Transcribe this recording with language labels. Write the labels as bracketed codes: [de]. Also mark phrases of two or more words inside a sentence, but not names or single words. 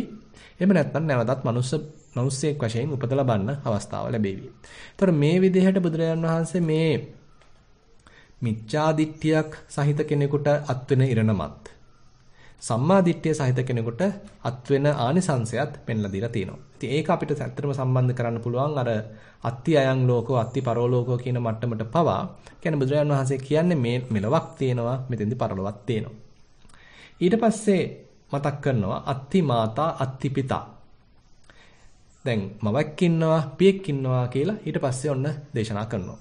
[si] එහෙම නැත්නම් නැවතත් මනුස්සයෙක් වශයෙන් උපත ලබන්න අවස්ථාව ලැබේවි. ඒතර මේ විදිහට බුදුරජාණන් වහන්සේ මේ මිච්ඡාදිට්ඨියක් සහිත කෙනෙකුට අත්වෙන ඉරණමත් සම්මාදිට්ඨිය සහිත කෙනෙකුට අත්වෙන ආනිසංසයත් පෙන්ලා දීලා තියෙනවා. ඉතින් ඒක අපිට ඇත්තටම සම්බන්ධ කරන්න පුළුවන් අර [pi] අත්ති අයං ලෝකෝ අත්ති පරෝලෝකෝ [si] කියන මට්ටමට පවා. කියන්නේ බුදුරජාණන් වහන්සේ කියන්නේ මේ මෙලොවක් තියෙනවා, මෙතෙන්දි පරලොවක් තියෙනවා. ඊට පස්සේ මතක් කරනවා [pi] අත්ති මාතා අත්ති පිතා. [si] දැන් මවක් ඉන්නවා, පියෙක් ඉන්නවා කියලා ඊට පස්සේ ඔන්න දේශනා කරනවා.